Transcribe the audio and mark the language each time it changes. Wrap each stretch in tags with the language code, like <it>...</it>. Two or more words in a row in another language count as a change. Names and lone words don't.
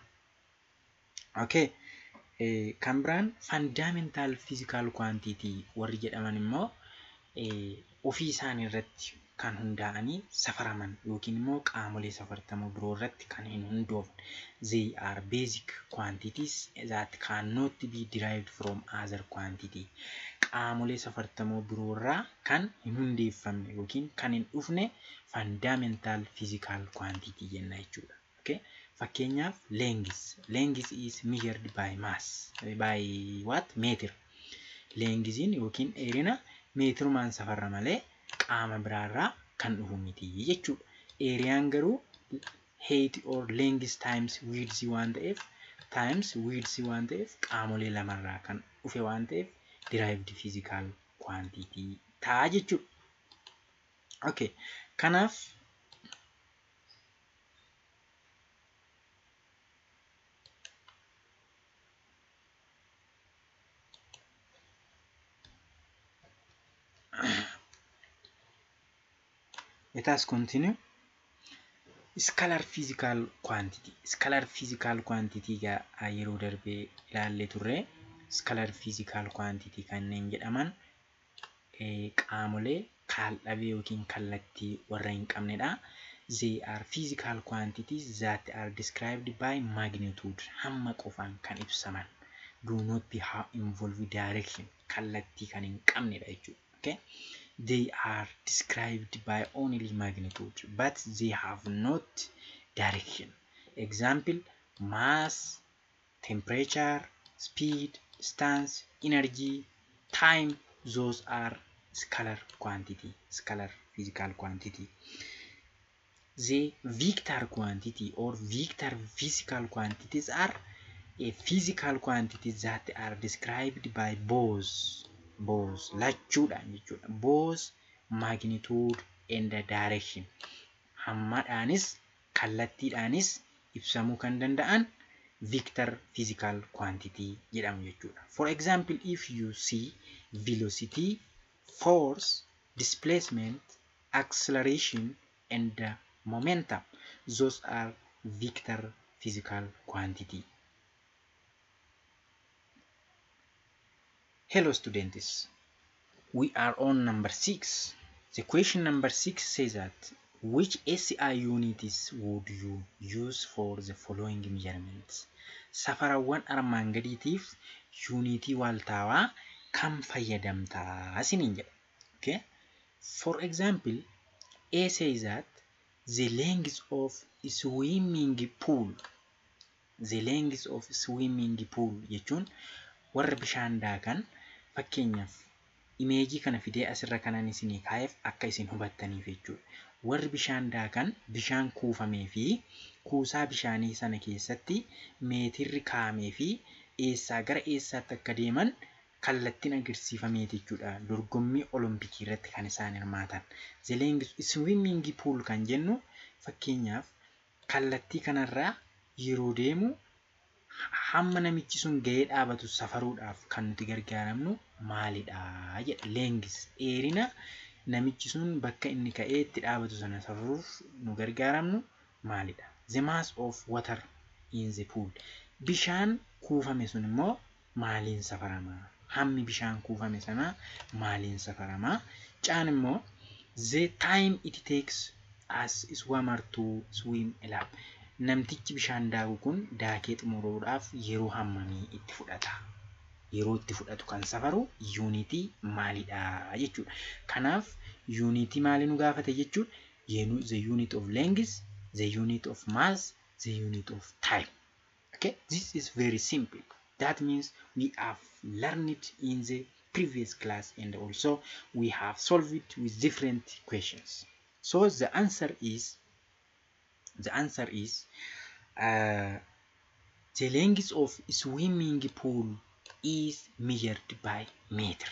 <en>Okay.</en> <om>Kan biraan</om> <en>fundamental physical quantity</en> <om>warri jedhaman immoo ofii isaanii irratti kan hundaa'anii safaraman yookiin immoo qaamolee safartamoo biroo irratti kan hin hundoofne.</om> <en>They are basic quantities that cannot be derived from other quantity.</en> <om>Qaamolee safartamoo biroo irraa kan hin hundeeffamne yookiin kan hin dhufne</om> <en>fundamental physical quantity</en> <om>jenna jechuudha.</om> <en>Okay? Fakkeenyaaf length is measured by mass. By what? Meter.</en> <om>Lengthiin yookiin dheerina meetirumaan safarra malee qaama biraarraa kan dhufu miti jechuudha. Eeriyaan garuu</om> <en>height or length times width</en> <om>waan ta'eef qaamolee lamarraa kan dhufe waan ta'eef</om> <en>derived physical quantity</en> <om>ta'a jechuudha.</om> <en>Okay. Kanaaf let us continue. Scalar physical quantity. Scalar physical quantity</en> <om>yeroo darbee ilaallee turre.</om> <en>Scalar physical quantity</en> <om>kanneen jedhaman qaamolee kaal-dhabee yookiin kallattii warra hin qabnedha.</om> <en>They are physical quantities that are described by magnitude.</en> <om>Hamma qofaan kan ibsaman.</om> <en>Do not be involved direction.</en> <om>Kallattii kan hin qabnedha jechuudha.</om> <en>Okay? They are described by only magnitude, but they have not direction. Example: mass, temperature, speed, distance, energy, time. Those are scalar quantity, scalar physical quantity. The vector quantity or vector physical quantities are a physical quantities that are described by both</en> <om>lachuudhaan jechuudha.</om> <en>Both magnitude and direction.</en> <om>Hammadhaanis kallattiidhaanis ibsamuu kan danda'an</om> <en>vector physical quantity</en> <om>jedhamu jechuudha.</om> <en>For example, if you see velocity, force, displacement, acceleration and momentum, those are vector physical quantity. Hello students, we are on number 6. The question number 6 says that which SI units would you use for the following measurements?</en> <om>Safarawwan armaan gadiitiif unitii waaltaawaa kam fayyadamtaa isiniin jedha.</om> <en>Okay? For example, A says that the length of swimming pool. The length of swimming pool</en> <om>jechuun warra bishaan daakan. Fakkeenyaaf imeejii kana fidee asirra kanan isinii kaa'eef akka isin hubattaniif jechuudha. Warri bishaan daakan bishaan kuufamee fi kuusaa bishaanii sana keessatti meetirri kaa'amee fi eessaa gara eessaatti akka deeman kallattiin agarsiifamee jechuudha. Dorgommii olompikii irratti kan isaan hirmaatan.</om> <en>The length swimming pool</en> <om>kan jennu fakkeenyaaf kallattii kanarraa yeroo deemu hamma namichi sun ga'ee dhaabatu safaruudhaaf kan nuti gargaaramnu maalidha jedha. Length dheerina namichi sun bakka inni ka'ee itti dhaabatu sana safaruuf nu gargaaramnu maalidha.</om> <en>The mass of water in the pool.</en> <om>Bishaan kuufame sun immoo maaliin safarama? Hammi bishaan kuufame sana maaliin safarama? Caan immoo</om> <en>the time it takes as swimmer to swim a lap.</en> <om>Namtichi bishaan daaku kun daakee xumuruudhaaf yeroo hammamii itti fudhata? Yeroo itti fudhatu kan safaru unitii maalidha jechuudha. Kanaaf unitii maali nu gaafate jechuudha?</om> <en>The unit of length, the unit of mass, the unit of time. Okay, this is very simple. That means we have learned it in the previous class and also we have solved it with different questions. So the answer is the length of swimming pool is measured by meter.</en>